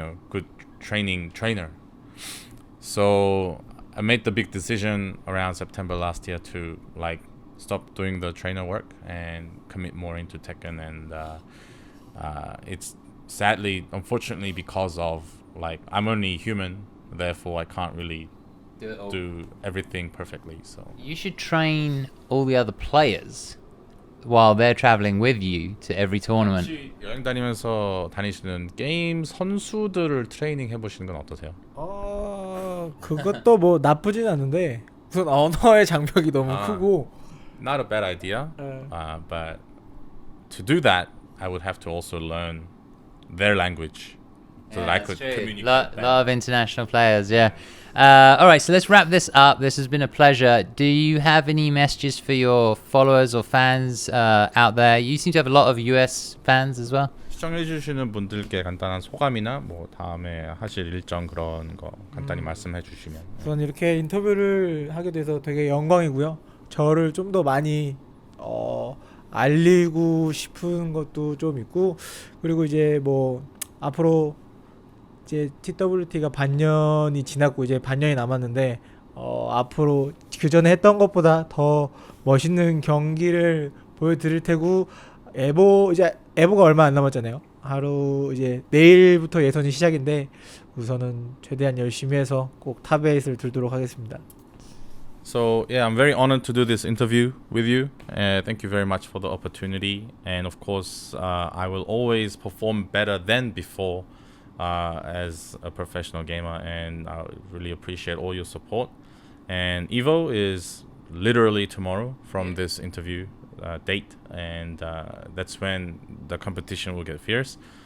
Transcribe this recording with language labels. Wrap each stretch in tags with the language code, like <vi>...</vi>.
<en>good trainer. So I made the big decision around September last year to like stop doing the trainer work and commit more into Tekken, and it's unfortunately, because of like I'm only human, therefore I can't really do everything perfectly. So You should train all the other players while they're traveling with you to every tournament.</en> <ko>혹시 여행 다니면서 다니시는 게임 선수들을 트레이닝 해보시는 건 어떠세요? 그것도 뭐 나쁘진 않은데 우선 언어의 장벽이 너무 크고.</ko> <en>Not a bad idea, but to do that, I would have to also learn their language so that I could communicate. A lot of international players, yeah. All right, so let's wrap this up. This has been a pleasure. Do you have any messages for your followers or fans out there? You seem to have a lot of US fans as well.</en> <ko>시청해주시는 분들께 간단한 소감이나 뭐 다음에 하실 일정 그런 거 간단히 말씀해주시면. 우선 이렇게 인터뷰를 하게 돼서 되게 영광이고요. 저를 좀 더 많이 알리고 싶은 것도 좀 있고, 그리고 이제 뭐 앞으로 이제 TWT가 반년이 지났고 이제 반년이 남았는데 앞으로 그 전에 했던 것보다 더 멋있는 경기를 보여드릴 테고, 에보가 얼마 안 남았잖아요. 하루 이제 내일부터 예선이 시작인데 우선은 최대한 열심히 해서 꼭 탑8을 들도록 하겠습니다.</ko> <en>So yeah, I'm very honored to do this interview with you. Thank you very much for the opportunity, and of course, I will always perform better than before as a professional gamer, and I really appreciate all your support. And EVO is literally tomorrow from this interview date, and that's when the competition will get fierce.</en>